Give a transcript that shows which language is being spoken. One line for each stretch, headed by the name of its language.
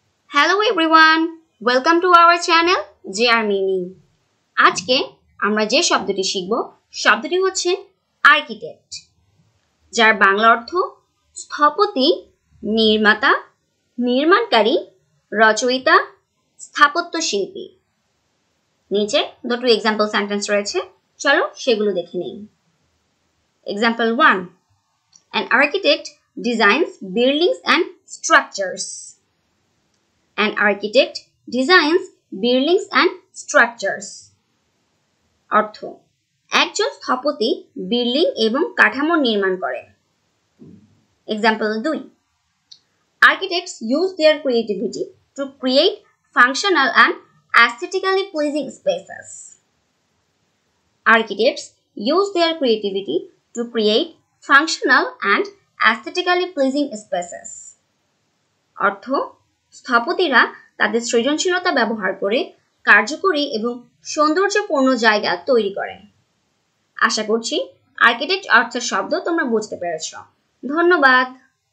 English: Hello everyone, welcome to our channel JR Meaning.
Bangla: আজকে আমরা যে শব্দটি শিখব শব্দটি হচ্ছে আর্কিটেক্ট, যার বাংলা অর্থ স্থপতি, নির্মাতা, নির্মাণকারী, রচয়িতা, স্থাপত্য শিল্পী। নিচে দুটো এক্সাম্পল সেন্টেন্স রয়েছে, চলো সেগুলো দেখে নেই।
English: Example 1. An architect designs buildings and structures. An architect designs buildings and structures.
Bangla: অর্থ, একজন স্থপতি বিল্ডিং এবং কাঠামো নির্মাণ করে।
English: Example 2. Architects use their creativity to create functional and aesthetically pleasing spaces. Architects use their creativity to create functional and aesthetically pleasing spaces.
Bangla: অর্থ, স্থপতিরা তাদের সৃজনশীলতা ব্যবহার করে কার্যকরী এবং সৌন্দর্যপূর্ণ জায়গা তৈরি করেন। আশা করছি আর্কিটেক্ট অর্থের শব্দ তোমরা বুঝতে পেরেছ। ধন্যবাদ।